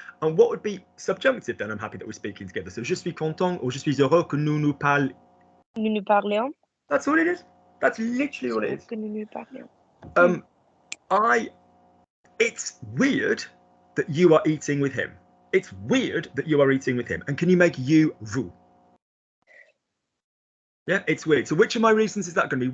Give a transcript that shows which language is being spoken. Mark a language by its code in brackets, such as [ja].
[en] And what would be subjunctive then? I'm happy that we're speaking together. [fr] So je suis content or je suis heureux que nous parlions. Nous parlions. [en] That's all it is. That's literally all it is. [fr] Que nous parlions. [en] It's weird that you are eating with him. It's weird that you are eating with him. And can you make you, vous? Yeah, it's weird. So which of my reasons is that going to be?